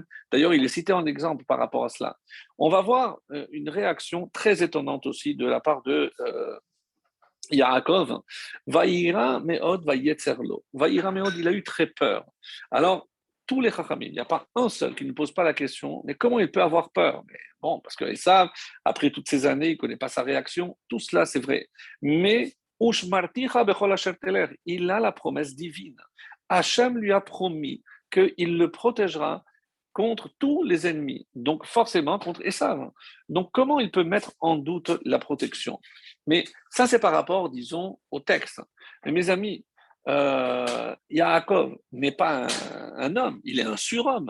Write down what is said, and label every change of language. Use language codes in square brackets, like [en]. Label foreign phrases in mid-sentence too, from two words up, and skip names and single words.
[fr] D'ailleurs, il est cité en exemple par rapport à cela. On va voir une réaction très étonnante aussi de la part de Yaakov. [he] ויירא מאד ויצר לו ויירא מאד, [fr] il a eu très peur. Alors, tous les Chachamim, il n'y a pas un seul qui ne pose pas la question, mais comment il peut avoir peur? Mais bon, parce qu'ils savent, après toutes ces années, il ne connaît pas sa réaction, tout cela c'est vrai. Mais [he] ושמרתיך בכל אשר תלך, [fr] il a la promesse divine. Hachem lui a promis qu'il le protégera contre tous les ennemis, donc forcément contre Esav. Donc comment il peut mettre en doute la protection? Mais ça, c'est par rapport, disons, au texte. Mais mes amis, Yaakov n'est pas un homme, il est un surhomme.